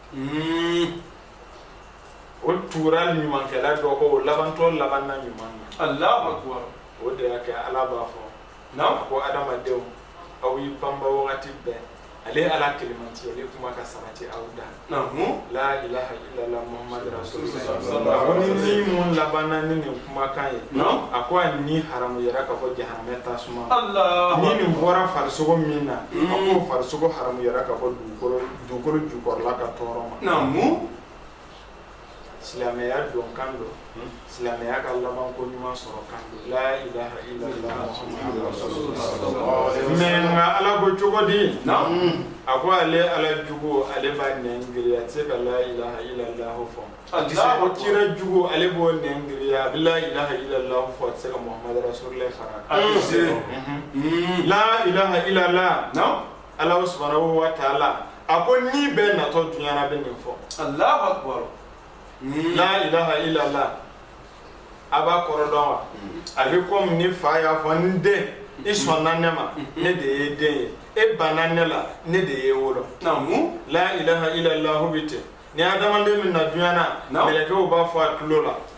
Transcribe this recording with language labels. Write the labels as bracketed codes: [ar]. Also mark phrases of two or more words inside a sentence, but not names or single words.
[bm] o tugura ɲumankɛla dɔw kɔ o labantɔ labanna ɲuman na [ar] الله أكبر [bm] o de y'a kɛ ala b'a fɔ a ko adamadenw aw y'i banba wagati bɛɛ ale ala kelimanti ale kuma ka sabati aw da [ar] لا إله إلا الله محمد رسول الله [bm] ko ni mun labanna ni nin kumakan ye a ko a ni haramu yɛrɛ ka bɔ jahanamɛ tasuma ni nin bɔra farisogo min na a ko farisogo haramu yɛrɛ ka bɔ dugukolo jukɔrɔla ka tɔɔrɔ ma silamɛya don kan don silamɛya ka laban ko ɲuman sɔrɔ kan don [ar] لا إله إلا الله محمد رسول الله [bm] mais nka ala ko cogo di a ko ale ala jugu ale b'a nɛngiriya a tɛ se ka [ar] لا إله إلا الله [bm] fɔ a ko kira jugu ale b'o nɛngiriya a bɛ [ar] لا إله إلا الله [bm] fɔ a tɛ se ka [ar] محمد رسول الله [bm] fara [ar] لا إله إلا الله [bm] ala [ar] سبحانه وتعالى [bm] a ko ni bɛɛ natɔ dunya na bɛ nin fɔ [ar] الله أكبر لا إله إلا الله [bm] a b'a kɔrɔ dɔn wa a bɛ komi ni fa y'a fɔ n den i sɔnna ne ma ne de ye den ye e banna ne la ne de ye wolo [ar] لا إله إلا الله [bm] bi ten ni adamaden min na dunya na mɛlɛkɛw b'a fɔ a tulo la